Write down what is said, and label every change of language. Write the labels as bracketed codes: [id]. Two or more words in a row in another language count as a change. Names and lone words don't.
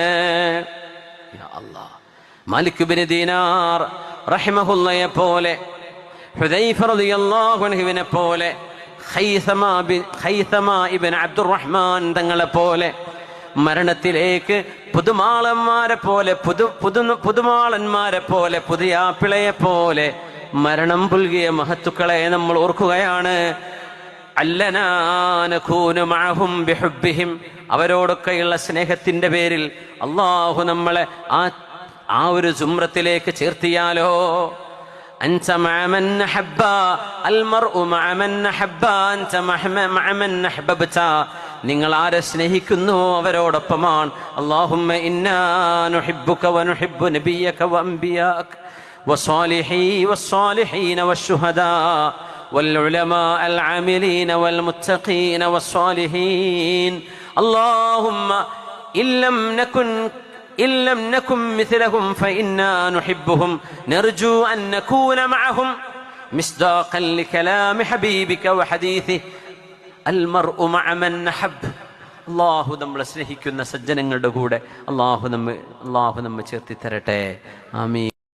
[ml] യാ അല്ലാഹ്, മാലിക് ഇബ്നു ദീനാർ റഹിമഹുല്ലയെ പോലെ, ഹുദൈഫ റളിയല്ലാഹു അൻഹുവിനെ പോലെ, ഖൈസമ ഇബ്നു അബ്ദുറഹ്മാൻ തങ്ങളെ പോലെ മരണത്തിലേക്ക് പുതുമാളന്മാരെ പോലെ, പുതുമാളന്മാരെ പോലെ, പുതിയാപ്പിളയെ പോലെ മരണം പുൽകിയ മഹത്തുക്കളെ നമ്മൾ ഓർക്കുകയാണ്. [ar] علنا نكون معهم بحبهم, [ml] അവരോടൊക്കെയുള്ള സ്നേഹത്തിന്റെ പേരിൽ അല്ലാഹു നമ്മളെ ആ ഒരു സുമ്രത്തിലേക്ക് ചേർത്തിയാലോ. [ar] أنت مع من أحب المرء مع من أحب أنت مع من أحببت. [ml] നിങ്ങൾ ആരെ സ്നേഹിക്കുന്നു അവരോടൊപ്പമാണ്. [ar] اللهم إنا نحبك ونحب نبيك وأنبياءك والصالحين والشهداء والعلماء العاملين والمتقين والصالحين. اللهم إن لم نكن مثلهم فإنا نحبهم نرجو أن نكون معهم مصداقا لكلام حبيبك وحديثه المرء مع من نحب. [ml] അള്ളാഹു നമ്മളെ സ്നേഹിക്കുന്ന സജ്ജനങ്ങളുടെ കൂടെ അള്ളാഹു നമ്മെ ചേർത്തി തരട്ടെ. ആമീൻ.